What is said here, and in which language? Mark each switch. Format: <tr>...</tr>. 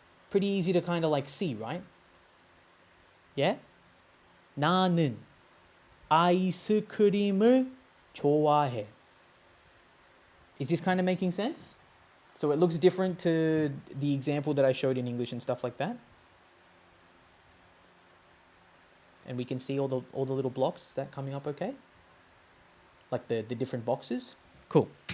<en>Pretty easy to kind of like see, right? Yeah?</en> <ko>나는 아이스크림을 좋아해.</ko> <en>Is this kind of making sense? So it looks different to the example that I showed in English and stuff like that. And we can see all the little blocks. Is that coming up okay? Like the different boxes? Cool.</en>